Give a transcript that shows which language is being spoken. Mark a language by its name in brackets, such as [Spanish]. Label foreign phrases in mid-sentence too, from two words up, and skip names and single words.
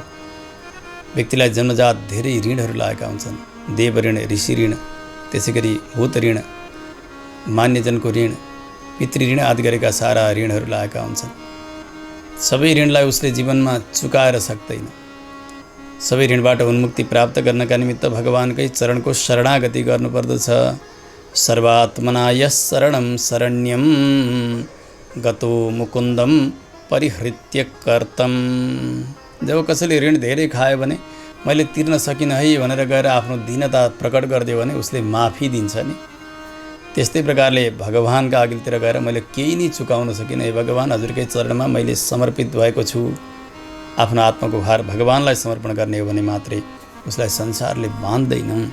[Nepali] व्यक्तिलाई जन्मजात धेरै ऋणहरू लागेका हुन्छन्, देव ऋण, ऋषि ऋण, त्यसै गरी भूत ऋण, मान्यजनको ऋण, पितृ ऋण आदि गरेका सारा ऋणहरू लागेका हुन्छन्। सबै ऋणलाई उसले जीवनमा चुकाएर सक्दैन। सबै ऋणबाट उन्मुक्ति प्राप्त गर्नका निमित्त भगवानकै चरणको शरणागति गर्नुपर्दछ। [Sanskrit] सर्वात्मना यस शरणं शरण्यं गतो मुकुन्दम परिहृत्य कर्तम। [Nepali] जब कसैले ऋण धेरै खायो भने, मैले तिर्न सकिनँ है भनेर गएर आफ्नो दीनता प्रकट गरिदियो भने उसले माफी दिन्छ नि। त्यस्तै प्रकारले भगवानका अघिल्तिर गएर मैले केही नै चुकाउन सकिनँ, हे भगवान हजुरकै चरणमा मैले समर्पित भएको छु, आफ्नो आत्माको भार भगवानलाई समर्पण गर्ने हो भने मात्रै उसलाई संसारले बाँध्दैन।